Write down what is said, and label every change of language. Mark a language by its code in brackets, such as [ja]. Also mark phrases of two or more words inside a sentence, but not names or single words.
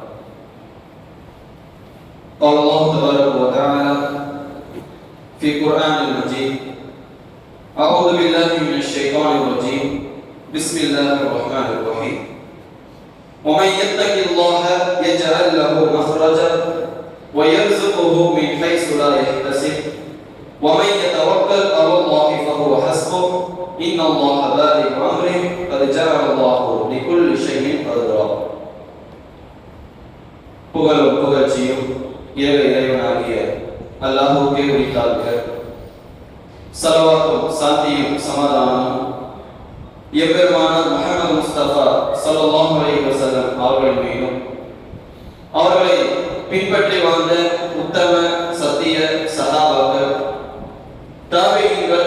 [ar] قال الله تبارك وتعالى في القرآن المجيد: أعوذ بالله من الشيطان الرجيم بسم الله الرحمن الرحيم ومن يتق الله يجعل له مخرجا ويرزقه من حيث لا يحتسب ومن يتوكل على الله فهو حسبه إن الله بالغ أمره قد جعل الله لكل شيء قدرا. [ta] புகழும் புகழ்ச்சியும் ஏக இறைவனாகிய அல்லாஹ்வுக்கே உரித்தாகுக. ஸலவாத்தும் சாந்தியும் சமாதானமும் எம்பெருமான முஹம்மது முஸ்தபா [ar] صلى الله عليه وسلم [ta] அவர்கள் மீதும் அவர்களை பின்பற்றி வாழ்ந்த உத்தம சத்திய சஹாபாக்கள் தாபீஈன்கள்